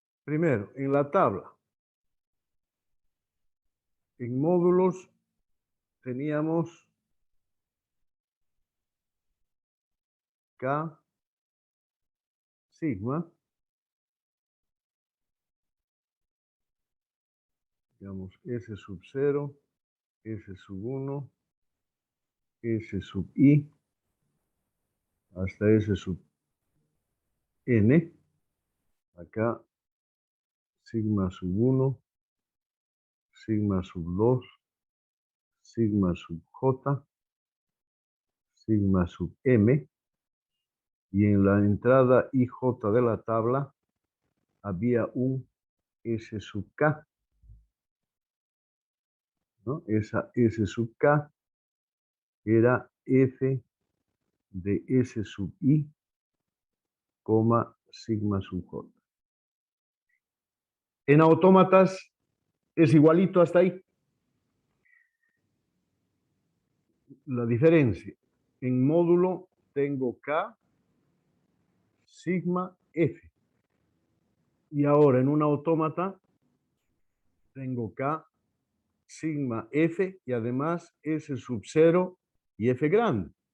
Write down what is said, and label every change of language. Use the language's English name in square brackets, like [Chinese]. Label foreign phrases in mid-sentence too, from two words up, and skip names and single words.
[Spanish] Primero, en la tabla, en módulos teníamos K sigma, digamos S sub 0, S sub 1, S sub I, hasta S sub N, acá sigma sub 1, sigma sub 2, sigma sub J, sigma sub M, y en la entrada IJ de la tabla había un S sub K, ¿no? Esa S sub K era F de S sub I, sigma sub J. En autómatas es igualito hasta ahí. La diferencia, en módulo tengo K sigma F. Y ahora en un autómata tengo K sigma F y además S sub 0 y F grande.